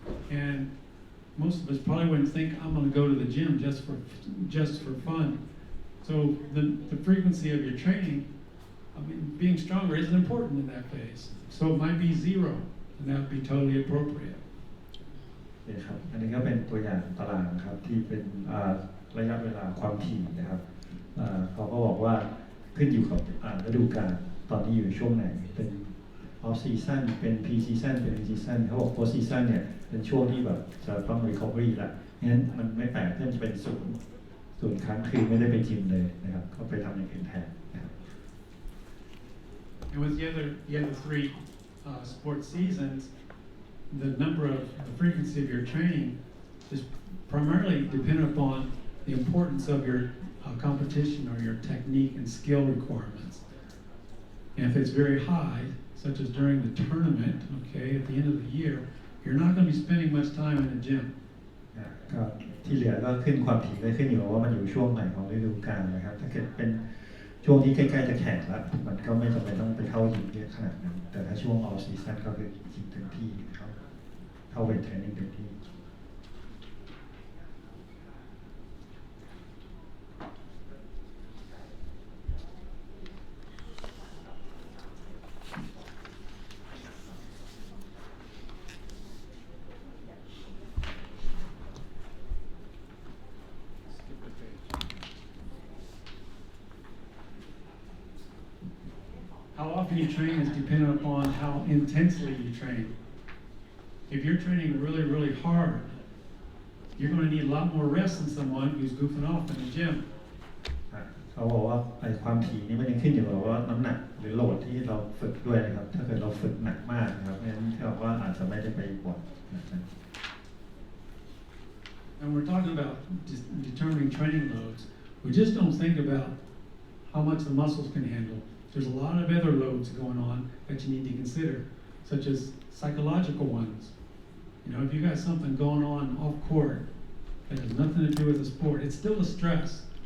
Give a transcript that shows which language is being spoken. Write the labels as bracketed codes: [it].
[en] And most of us probably wouldn't think I'm going to go to the gym just for fun. So the frequency of your training, being stronger isn't important in that phase. So it might be 0, and that would be totally appropriate. [th] ครับอันนี้ก็เป็นตัวอย่างตารางครับที่เป็นระยะเวลาความถี่นะครับเขาก็บอกว่าขึ้นอยู่กับฤดูกาลตอนนี้อยู่ช่วงไหนเป็น off season เป็น pre season เป็น in season เขาบอก post season เนี่ยเป็นช่วงที่แบบจะต้อง recovery ละงั้นมันไม่แปลกที่มันจะเป็นศูนย์ครั้งคือไม่ได้ไปจิมเลยนะครับก็ไปทำอย่างอื่นแทนนะครับ [en] And with the other three sports seasons, the frequency of your training is primarily dependent upon the importance of your competition or your technique and skill requirements. And if it's very high, such as during the tournament, okay, at the end of the year, you're not going to be spending much time in the gym. [th] ก็ที่เหลือก็ขึ้นความถี่ได้ขึ้นอยู่ว่ามันอยู่ช่วงไหนของฤดูกาลนะครับถ้าเกิดเป็นช่วงที่ใกล้ๆจะแข่งแล้วมันก็ไม่จำเป็นต้องไปเข้ายิมเยอะขนาดนั้นแต่ถ้าช่วง off season ก็คือยิมเต็มที่ครับเข้าเวทเทรนนิ่งเต็มที่ [en] How often you train is dependent upon how intensely you train. If you're training really, really hard, you're going to need a lot more rest than someone who's goofing off in the gym. [th] เขาบอกว่าไอ้ความถี่นี่ไม่ได้ขึ้นอยู่กับว่าน้ำหนักหรือโหลดที่เราฝึกด้วยนะครับถ้าเกิดเราฝึกหนักมากนะครับงั้นเขาบอกว่าอาจจะไม่ได้ไปบ่อยนะครับ [en] And we're talking about determining training loads. We just don't think about how much the muscles can handle. There's a lot of other loads going on that you need to consider, such as psychological ones. You know, if you got something going on off court that has nothing to do with the sport, it's still a stress.